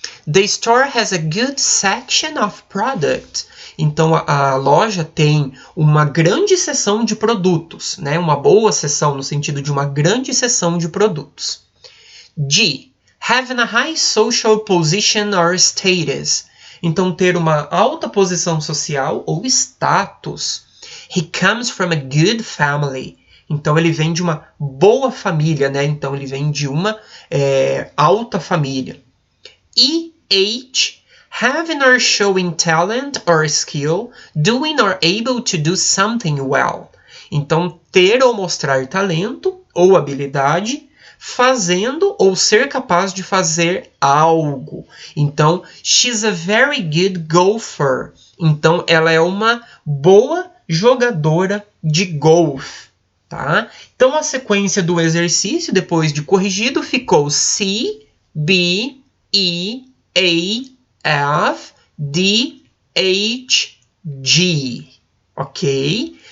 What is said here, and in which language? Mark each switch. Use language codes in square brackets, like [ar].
[en] The store has a good section of products. [pt] Então, a loja tem uma grande seção de produtos, né? Uma boa seção no sentido de uma grande seção de produtos. [en] G, having a high social position or status. [pt] Então, ter uma alta posição social ou status. [en] He comes from a good family. [pt] Então, ele vem de uma boa família, né? Então, ele vem de uma alta família. [en] E H, having or showing talent or skill, doing or able to do something well. [pt] Então, ter ou mostrar talento ou habilidade, fazendo ou ser capaz de fazer algo. [en] Então, she's a very good golfer. [pt] Então, ela é uma boa jogadora de golfe. Tá? Então, a sequência do exercício, depois de corrigido, ficou C, B, E, A, F, D, H, G. Ok?